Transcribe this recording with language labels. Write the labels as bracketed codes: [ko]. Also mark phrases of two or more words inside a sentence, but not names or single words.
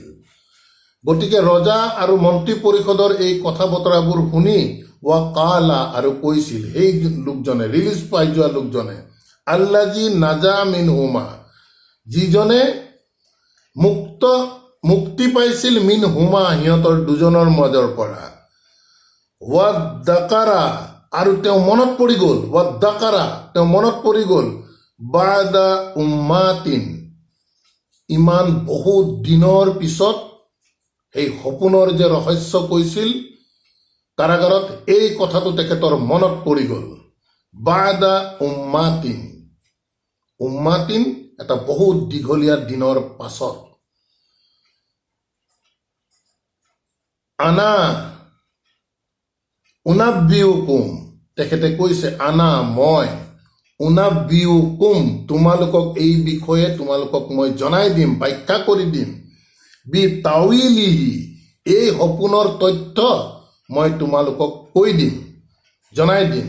[as] গতিকে ৰজা আৰু মন্ত্ৰী পৰিষদৰ এই কথা বতৰাবোৰ শুনি [ar] وقال [as] আৰু কৈছিল, সেই লোকজনে, ৰিলিজ পাই যোৱা লোকজনে, [ar] الذي نجا منهما, [as] যিজনে মুক্তি পাইছিল, [ar] منهما, [as] সিহঁতৰ দুজনৰ মাজৰ পৰা, ৱাদ্দাকাৰা, আৰু তেওঁ মনত পৰি গ'ল, ৱাদ্দাকাৰা, তেওঁ মনত পৰি গ'ল, [ar] بعد أمة, [as] ইমান বহুত দিনৰ পিছত সেই সপোনৰ যে ৰহস্য কৈছিল কাৰাগাৰত, এই কথাটো তেখেতৰ মনত পৰি গ'ল। [ar] بعد أمة, [as] উম্মাতিন এটা বহুত দীঘলীয়া দিনৰ পাছত। [ar] أنا أنبئكم, [as] তেখেতে কৈছে, আনা মই, উনাব্বিউকুম, তোমালোকক এই বিষয়ে তোমালোকক মই জনাই দিম, ব্যাখ্যা কৰি দিম, [ar] بتأويله, [as] এই সপোনৰ তথ্য মই তোমালোকক কৈ দিম, জনাই দিম।